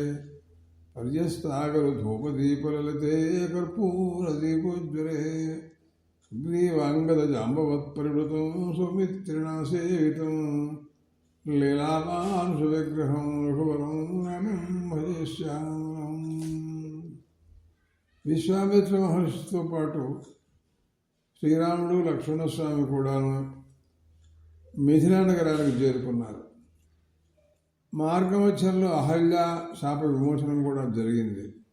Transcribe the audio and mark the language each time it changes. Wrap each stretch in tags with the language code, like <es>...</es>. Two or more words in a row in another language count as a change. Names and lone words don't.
<sa>पर्यस्तागरधूपदीपललिते कर्पूरदीपोज्वले सुग्रीवाङ्गदजाम्बवत्परिवृतं सौमित्रिणा सेवितं लीलामानुषविग्रहं रघुवरं रामं भजे శ్యామలం.</sa> <te>విశ్వామిత్ర మహర్షితో పాటు శ్రీరాముడు లక్ష్మణస్వామి కూడాను మిథిలా నగరానికి చేరుకున్నారు. మార్గమధ్యంలో అహల్య శాప విమోచనం కూడా జరిగింది.</te>